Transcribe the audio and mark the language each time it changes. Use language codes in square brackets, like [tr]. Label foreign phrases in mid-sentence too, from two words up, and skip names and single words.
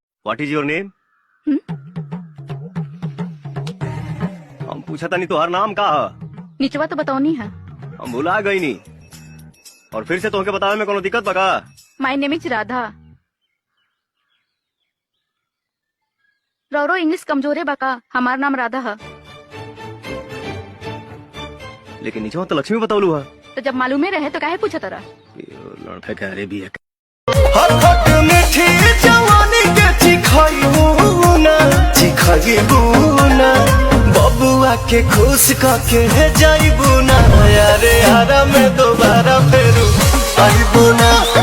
[en] what is your name? [bho] हम पूछा था नहीं तो हर नाम का निचवा तो बताओ नहीं है। हम भुला गई नहीं और फिर से तोहके बतावे में कोनो दिक्कत बका? [en] my name is Radha. [bho] रौरो इंग्लिश कमजोरे बका, हमार नाम राधा है। लेकिन नीचे तो लक्ष्मी बतावलू है। तो जब मालूम रहे तो काहे पूछा तरा? लड़का कह रहे भी है। मीठी जवानी के चिखाइबूना बबुआ के खुश करके जाइबूना यारे यारा में दोबारा फेरू आइबूना।